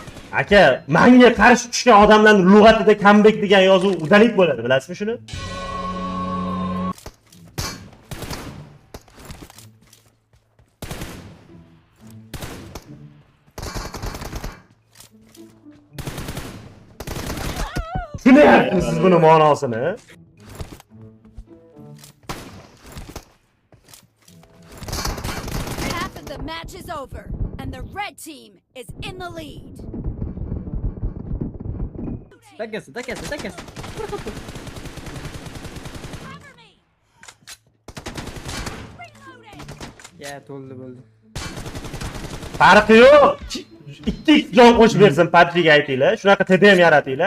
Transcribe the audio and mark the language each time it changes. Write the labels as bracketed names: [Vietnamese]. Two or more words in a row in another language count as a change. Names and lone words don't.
[Uzbek] Aka, menga qarshi tushgan odamlarning lug'atida comeback degan yozuv udalik bo'ladi, bilasizmi shuni? Tushunayapsizmi siz buni ma'nosini? [English] Half of the match is over, and the red team is in the lead. Takası. Cover me. Reloading. [Uzbek] Ya to'ldi bo'ldi. Farqi yo'q. 2x jon qo'shib bersin PUBG'ga aytinglar. Shunaqa TDM yaratinglar.